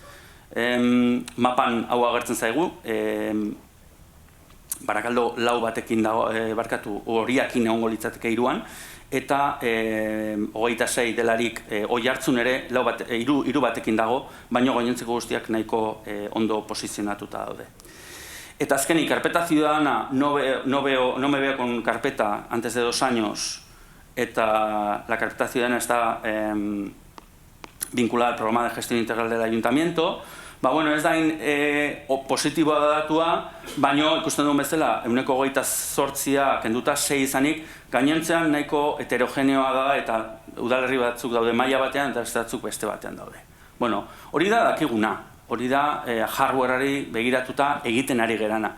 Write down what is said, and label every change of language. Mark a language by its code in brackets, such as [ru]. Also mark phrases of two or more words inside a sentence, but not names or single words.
[eu] Mapan hau agertzen zaigu, Barakaldo 4 batekin dago, horiakin egongo litzateke 3an, eta 26 delarik Oiartzun ere 3 batekin dago, baino gainontzeko guztiak nahiko ondo posizionatuta daude. Eta azkenik, [es] carpeta ciudadana, no me veo con carpeta antes de 2 años, eta la carpeta ciudadana está vinculada al programa de gestión integral del ayuntamiento. [eu] Bueno, ez dain positiboa da datua, baino ikusten duen bezala, 128 kenduta 6 izanik, gainontzean nahiko heterogeneoa da eta udalerri batzuk daude maila batean eta beste batzuk beste batean daude. Bueno, hori da dakiguna, hori da hardwareari begiratuta egiten ari gerana.